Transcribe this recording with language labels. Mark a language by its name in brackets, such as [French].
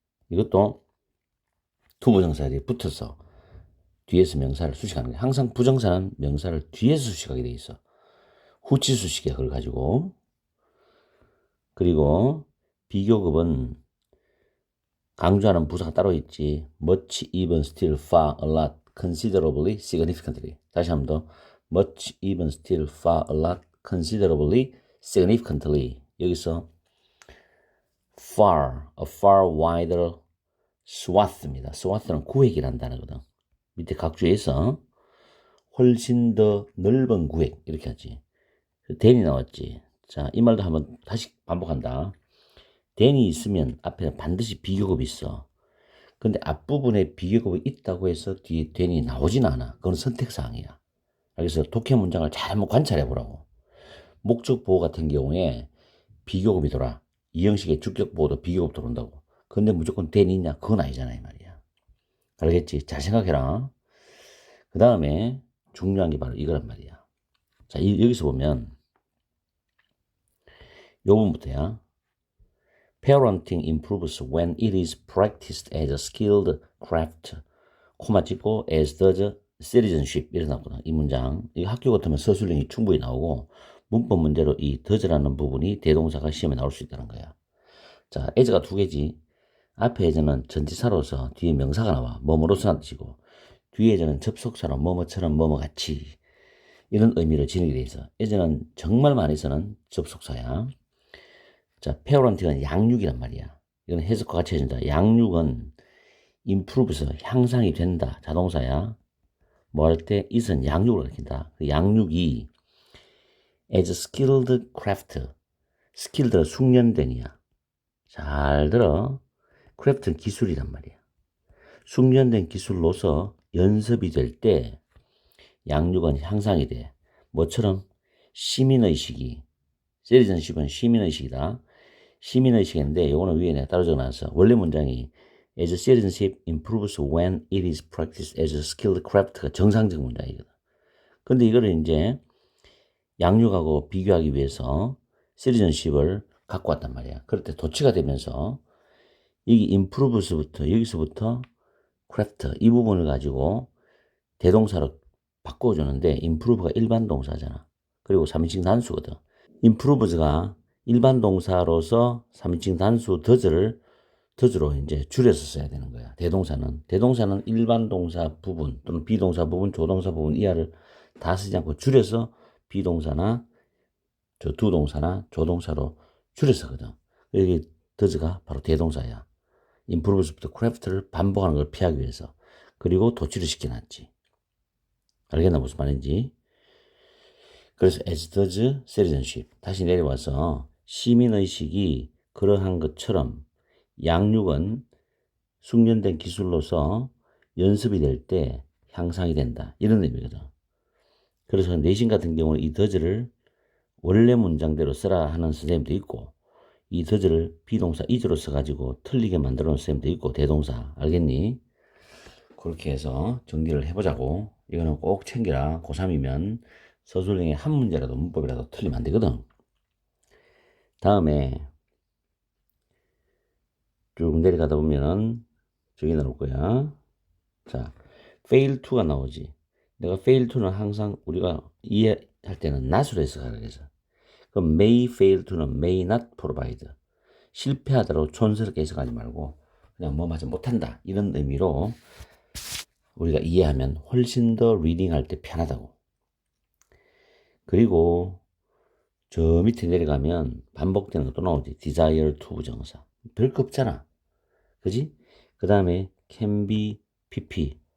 [Korean] 이것도 to 부정사에 붙어서 뒤에서 명사를 수식하는 거야. 항상 부정사는 명사를 뒤에서 수식하게 돼 있어. 후치 수식이야, 그걸 가지고. 그리고 비교급은 강조하는 부사가 따로 있지. [English] much, even, still, far, a lot, considerably, significantly. [Korean] 다시 한 번 더. [English] much, even, still, far, a lot, considerably, significantly. 여기서 far, a far wider swath입니다. [Korean] swath는 구획이라는 단어거든. 밑에 각주에서 훨씬 더 넓은 구획 이렇게 하지. than이 나왔지. 자, 이 말도 한번 다시 반복한다. than이 있으면 앞에 반드시 비교급이 있어. 근데 앞부분에 비교급이 있다고 해서 뒤에 than이 나오진 않아. 그건 선택사항이야. 그래서 독해 문장을 잘 한번 관찰해 보라고. 목적 보호 같은 경우에 비교급이 돌아. 이 형식의 주격 보호도 비교급 들어온다고. 근데 무조건 than이 있냐? 그건 아니잖아, 이 말이야. 알겠지? 잘 생각해라. 그 다음에 중요한 게 바로 이거란 말이야. 자, 여기서 보면 요 부분부터야. [English] Parenting improves when it is practiced as a skilled craft. [Korean] 코마 찍고 [English] as does citizenship [Korean] 이렇게 나오거든. 이 문장. 이 학교 같으면 서술형이 충분히 나오고 문법 문제로 이 does라는 부분이 대동사가 시험에 나올 수 있다는 거야. 자, as가 두 개지. 앞에 as는 전치사로서 뒤에 명사가 나와. 뭐뭐로서라는 뜻이고 뒤에 as는 접속사로 뭐뭐처럼 뭐뭐같이 이런 의미를 지니게 돼 있어. as는 정말 많이 쓰는 접속사야. 자, parenting은 양육이란 말이야. 이건 해석과 같이 해준다. 양육은 improve서 향상이 된다. 자동사야. 뭐 할 때 it은 양육을 가리킨다. 그 양육이 [English] as skilled craft. [Korean] skilled는 숙련된이야. 잘 들어. craft는 기술이란 말이야. 숙련된 기술로서 연습이 될 때 양육은 향상이 돼. 뭐처럼 시민의식이 citizenship은 시민의식이다. 시민의식인데 요거는 위에 내가 따로 적어놨어. 원래 문장이 [English] as citizenship improves when it is practiced as a skilled craft [Korean] 가 정상적 문장이거든. 근데 이거를 이제 양육하고 비교하기 위해서 citizenship을 갖고 왔단 말이야. 그럴 때 도치가 되면서 여기 improves부터 여기서부터 craft 이 부분을 가지고 대동사로 바꿔주는데 improve가 일반 동사잖아. 그리고 3인칭 단수거든. improves가 일반 동사로서 3인칭 단수 does로 이제 줄여서 써야 되는 거야. 대동사는 일반 동사 부분 또는 비동사 부분, 조동사 부분 이하를 다 쓰지 않고 줄여서 비동사나 두 동사나 조동사로 줄여서 거든. 여기 does가 바로 대동사야. improves부터 craft를 반복하는 걸 피하기 위해서. 그리고 도치를 시켜놨지. 알겠나 무슨 말인지. 그래서 [English] as does citizenship. [Korean] 다시 내려와서 시민의식이 그러한 것처럼 양육은 숙련된 기술로서 연습이 될 때 향상이 된다. 이런 의미거든. 그래서 내신 같은 경우는 이 does를 원래 문장대로 쓰라 하는 선생님도 있고 이 does를 비동사 is로 써가지고 틀리게 만들어 놓은 선생님도 있고 대동사. 알겠니? 그렇게 해서 정리를 해보자고. 이거는 꼭 챙겨라. 고3이면 서술형의 한 문제라도 문법이라도 틀리면 안 되거든. 다음에 쭉 내려가다 보면은 저기 나올 거야. 자, fail to가 나오지. 내가 fail to는 항상 우리가 이해할 때는 not으로 해서 가르쳐서. [English] 그럼 may fail to는 may not provide. [Korean] 실패하더라도 촌스럽게 해석하지 말고 그냥 뭐 맞아 못한다. 이런 의미로 우리가 이해하면 훨씬 더 리딩할 때 편하다고. 그리고 저 밑에 내려가면 반복되는 것도 나오지. desire to 부정사. 별거 없잖아. 그지? 그 다음에 can be, pp.